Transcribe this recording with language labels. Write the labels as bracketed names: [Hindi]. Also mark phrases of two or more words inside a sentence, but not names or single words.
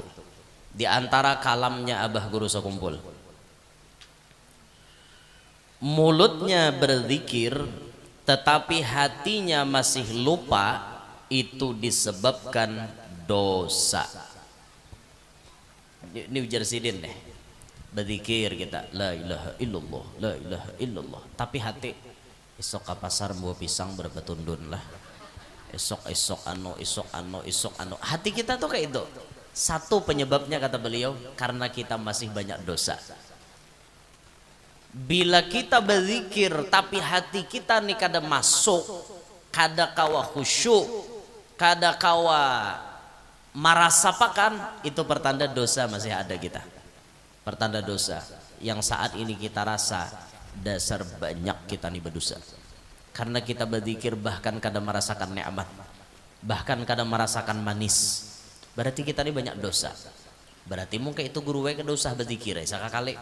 [Indonesian] Di antara kalamnya Abah Guru sekumpul, mulutnya berzikir tetapi hatinya masih lupa, itu disebabkan dosa. [Banjar] Ini ujar sidin deh, berzikir kita [Arabic] لا إله إلا الله, لا إله إلا الله, [Banjar] tapi hati esok ke pasar bawa pisang berapa tundun lah, esok anu, hati kita tuh kayak itu. [Indonesian] Satu penyebabnya kata beliau karena kita masih banyak dosa. [Banjar] Bila kita berzikir tapi hati kita nih kada masuk, kada kawa khusyuk, kada kawa marasapakan, [Indonesian] itu pertanda dosa masih ada kita. Pertanda dosa yang saat ini kita rasa dasar banyak kita nih berdosa. [Banjar] Karena kita berzikir bahkan kada merasakan nikmat, bahkan kada merasakan manis. [Indonesian] Berarti kita nih banyak dosa. Berarti mungkin itu guru ke dosa berzikir sekali.